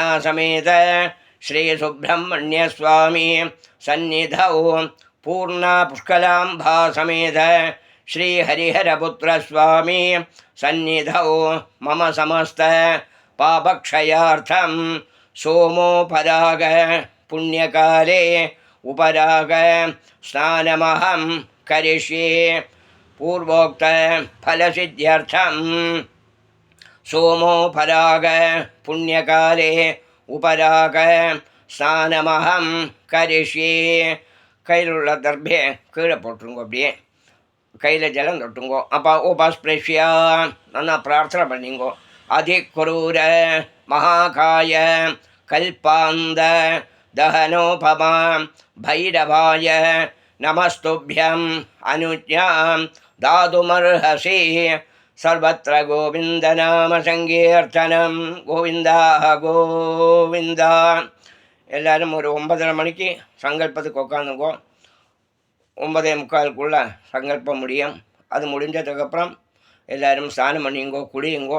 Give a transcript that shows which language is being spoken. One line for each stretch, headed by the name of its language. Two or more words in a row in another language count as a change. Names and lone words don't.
Sanskrit: समेत श्रीसुब्रह्मण्यस्वामी सन्निधौ पूर्णा पुष्कलाम्भा समेत श्रीहरिहरपुत्रस्वामी सन्निधौ मम समस्त पापक्षयार्थं सोमोपराग पुण्यकाले उपराग स्नानमहं करिष्ये पूर्वोक्त फलसिद्ध्यर्थं सोमोपराग पुण्यकाले उपराग स्नानमहं करिष्ये
Tamil: கையில் உள்ள தர்பே கீழே போட்டுருங்க அப்படியே கையில் ஜலம் தொட்டுங்கோ அப்போ உபஸ்பிரஷ்யா நல்லா பிரார்த்தனை பண்ணிங்கோ
Sanskrit: अतिक्रूर महाकाय कल्पान्त दहनोपम भैरवाय नमस्तुभ्यम् अनुज्ञां दातुमर्हसि सर्वत्र गोविन्दनामसङ्कीर्तनम्
Tamil: கோவிந்தா கோவிந்தா. எல்லோரும் ஒரு 9:30 மணிக்கு சங்கல்பத்துக்கு உட்காந்துங்கோ. 9:45 சங்கல்பம் முடியும். அது முடிஞ்சதுக்கப்புறம் எல்லோரும் ஸ்நானம் பண்ணிங்கோ, குளியுங்கோ.